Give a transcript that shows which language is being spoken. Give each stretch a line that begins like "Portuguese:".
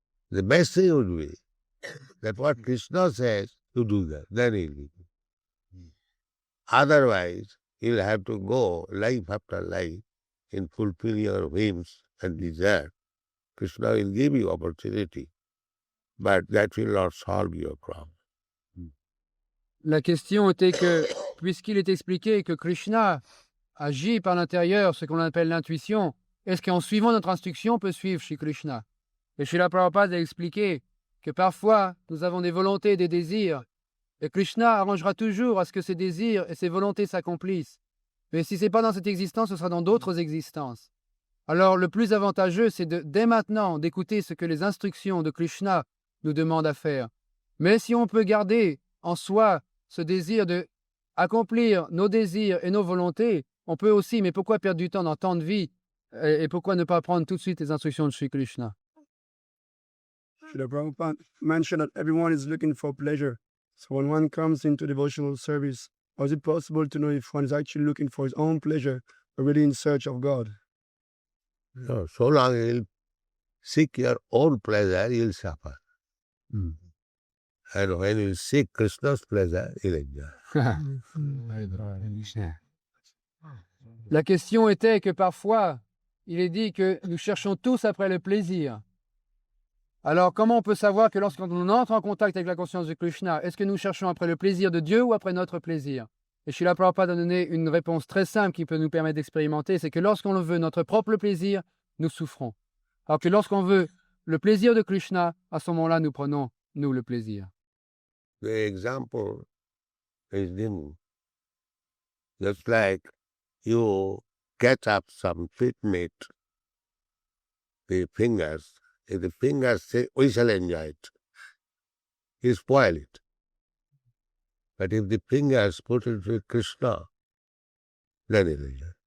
English: The best thing would be that what Krishna says, you do that. Then he'll give you. Otherwise, you'll have to go life after life in fulfilling your whims and desire. Krishna will give you opportunity, but that will not solve your problem.
French: La question était que puisqu'il est expliqué que Krishna agit par l'intérieur, ce qu'on appelle l'intuition, est-ce qu'en suivant notre instruction, on peut suivre Shri Krishna? Et Srila Prabhupada a expliqué que parfois, nous avons des volontés et des désirs, et Krishna arrangera toujours à ce que ces désirs et ces volontés s'accomplissent. Mais si ce n'est pas dans cette existence, ce sera dans d'autres existences. Alors, le plus avantageux, c'est dès maintenant d'écouter ce que les instructions de Krishna nous demandent à faire. Mais si on peut garder en soi ce désir de accomplir nos désirs et nos volontés, on peut aussi, mais pourquoi perdre du temps dans tant de vie et pourquoi ne pas prendre tout de suite les instructions de Sri Krishna?
English: Srila Prabhupada mentioned that everyone is looking for pleasure. So when one comes into devotional service, how is it possible to know if one is actually looking for his own pleasure or really in search of God? No, so long you'll seek your own pleasure, you'll suffer. And when you seek Krishna's pleasure, you'll enjoy.
French: La question était que parfois, il est dit que nous cherchons tous après le plaisir. Alors, comment on peut savoir que lorsqu'on entre en contact avec la conscience de Krishna, est-ce que nous cherchons après le plaisir de Dieu ou après notre plaisir? Et Srila Prabhupada a donné une réponse très simple qui peut nous permettre d'expérimenter, c'est que lorsqu'on veut notre propre plaisir, nous souffrons. Alors que lorsqu'on veut le plaisir de Krishna, à ce moment-là, nous prenons, nous, le plaisir.
English: The example is given. Just like you catch up some pit meat, the fingers, if the fingers say, we shall enjoy it, you spoil it. But if the fingers put it with Krishna, then it is.